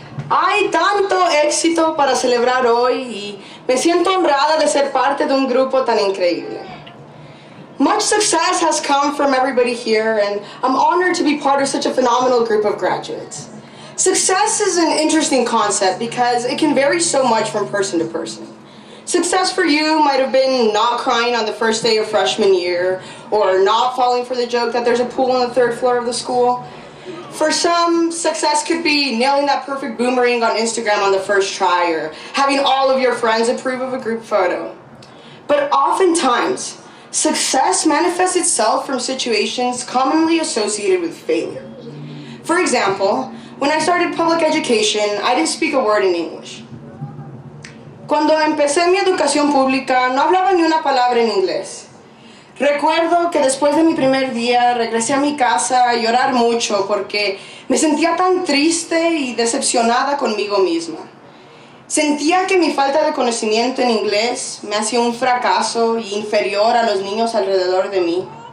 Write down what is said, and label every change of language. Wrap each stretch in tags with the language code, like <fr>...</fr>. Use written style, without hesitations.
<es>Hay tanto éxito para celebrar hoy y me siento honrada de ser parte de un grupo tan increíble.</es> <en>Much success has come from everybody here, and I'm honored to be part of such a phenomenal group of graduates. Success is an interesting concept because it can vary so much from person to person. Success for you might have been not crying on the first day of freshman year, or not falling for the joke that there's a pool on the 3rd floor of the school. For some, success could be nailing that perfect boomerang on Instagram on the first try, or having all of your friends approve of a group photo. But oftentimes, success manifests itself from situations commonly associated with failure. For example, when I started public education, I didn't speak a word in English.</en> <es>Cuando empecé mi educación pública, no hablaba ni una palabra en inglés. Recuerdo que después de mi primer día regresé a mi casa a llorar mucho porque me sentía tan triste y decepcionada conmigo misma. Sentía que mi falta de conocimiento en inglés me hacía un fracaso y inferior a los niños alrededor de mí.</es>